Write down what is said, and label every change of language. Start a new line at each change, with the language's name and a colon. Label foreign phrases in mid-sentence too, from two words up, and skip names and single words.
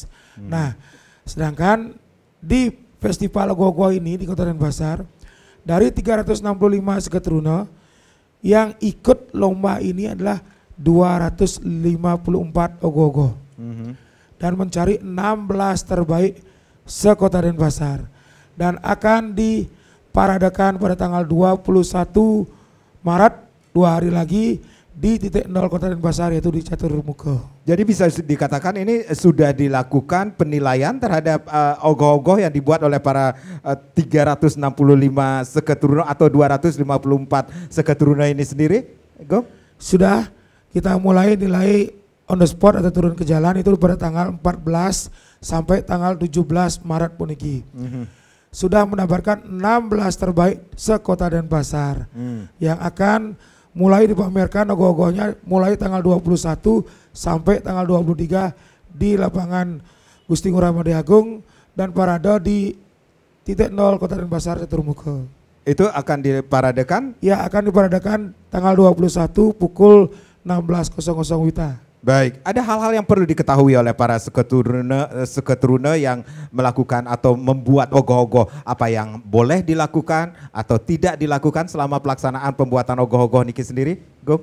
Indonesian: Nah, sedangkan di festival ogoh-ogoh ini di Kota Denpasar dari 365 seketruna yang ikut lomba ini adalah 254 ogoh-ogoh dan mencari 16 terbaik se-Kota Denpasar dan akan diparadakan pada tanggal 21 Maret 2 hari lagi di titik 0 Kota Denpasar yaitu di Catur Muka. Jadi bisa dikatakan ini sudah dilakukan penilaian terhadap ogoh-ogoh yang dibuat oleh para 365 seketuruna atau 254 seketuruna ini sendiri, Go? Sudah, kita mulai nilai
English: on the spot
Indonesian: atau turun ke jalan itu pada tanggal 14 sampai tanggal 17 Maret puniki. Sudah mendapatkan 16 terbaik se-Kota Denpasar yang akan mulai dipamerkan ogoh-ogohnya mulai tanggal 21 sampai tanggal 23 di lapangan Gusti Ngurah Madya Agung dan parade di titik 0 Kota Denpasar Catur Muka. Itu akan diparadekan? Ya, akan diparadekan tanggal 21 pukul 16.00 WITA. Baik, ada hal-hal yang perlu diketahui oleh para seketuruna yang melakukan atau membuat ogoh-ogoh, apa yang boleh dilakukan atau tidak dilakukan selama pelaksanaan pembuatan ogoh-ogoh niki sendiri, Go?